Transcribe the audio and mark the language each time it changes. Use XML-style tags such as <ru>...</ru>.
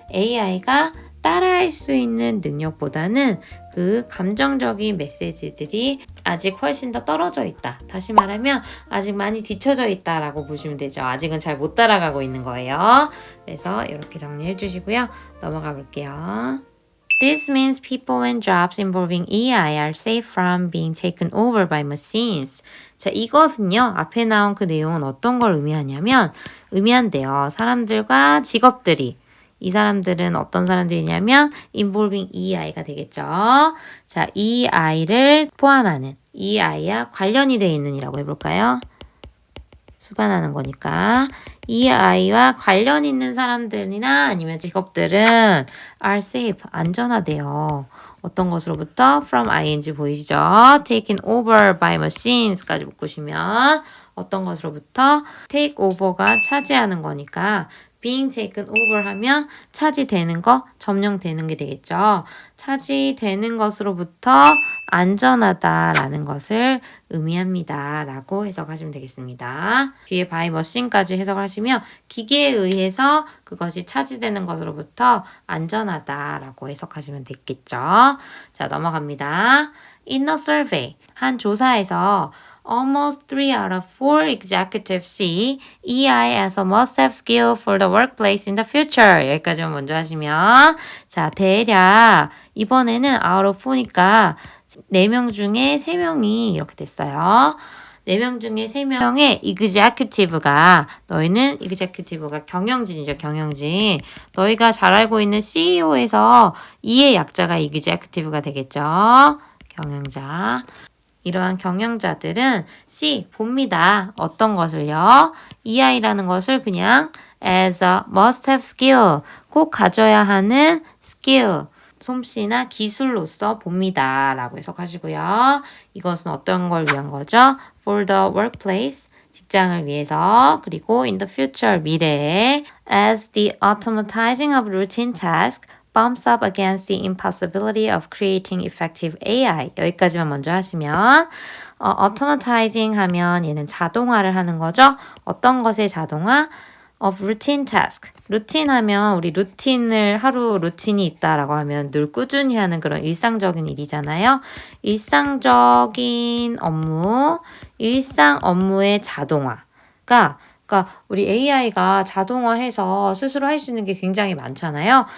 <ko>AI가 따라할 수 있는 능력보다는 그 감정적인 메시지들이 아직 훨씬 더 떨어져 있다. 다시 말하면 아직 많이 뒤쳐져 있다라고 보시면 되죠. 아직은 잘 못 따라가고 있는 거예요. 그래서 이렇게 정리해 주시고요. 넘어가 볼게요.</ko> <en>This means people and jobs involving AI are safe from being taken over by machines.</en> <ko>자, 이것은요, 앞에 나온 그 내용은 어떤 걸 의미한대요. 사람들과 직업들이. 이 사람들은 어떤 사람들이냐면 involving EI가 되겠죠. 자, EI를 포함하는, EI와 관련이 되어 있는 이라고 해볼까요? 수반하는 거니까 이 아이와 관련 있는 사람들이나 아니면 직업들은 are safe, 안전하대요. 어떤 것으로부터? from ing 보이시죠? taken over by machines까지 묶으시면 어떤 것으로부터? take over가 차지하는 거니까 being taken over 하면 차지되는 거, 점령되는 게 되겠죠. 차지되는 것으로부터 안전하다라는 것을 의미합니다. 라고 해석하시면 되겠습니다. 뒤에 by machine까지 해석하시면 기계에 의해서 그것이 차지되는 것으로부터 안전하다라고 해석하시면 되겠죠. 자, 넘어갑니다.</ko> <en>In a survey,</en> <ko>한 조사에서</ko> <en>Almost 3 out of 4 executives see EI as a must-have skill for the workplace in the future.</en> <ko>여기까지만 먼저 하시면 자, 대략 이번에는 out of 4니까 4명 중에 3명이 이렇게 됐어요. 4명 중에 3명의 executive가 너희는 executive가 경영진이죠. 경영진. 너희가 잘 알고 있는 CEO에서 E의 약자가 executive가 되겠죠. 경영자. 이러한 경영자들은 C, 봅니다. 어떤 것을요? EI라는 것을 그냥</ko> <en>as a must-have skill,</en> <ko>꼭 가져야 하는 skill, 솜씨나 기술로서 봅니다. 라고 해석하시고요. 이것은 어떤 걸 위한 거죠?</ko> <en>For the workplace,</en> <ko>직장을 위해서, 그리고</ko> <en>in the future,</en> <ko>미래에</ko> <en>as the automatizing of routine tasks bumps up against the impossibility of creating effective AI.</en> <ko>여기까지만 먼저 하시면 automatizing 하면 얘는 자동화를 하는 거죠. 어떤 것의 자동화?</ko> <en>of routine task.</en> <ko>루틴 하면 우리 하루 루틴이 있다라고 하면 늘 꾸준히 하는 그런 일상적인 일이잖아요. 일상적인 업무, 일상 업무의 자동화가 그러니까 우리 AI가 자동화해서 스스로 할 수 있는 게 굉장히 많잖아요.</ko>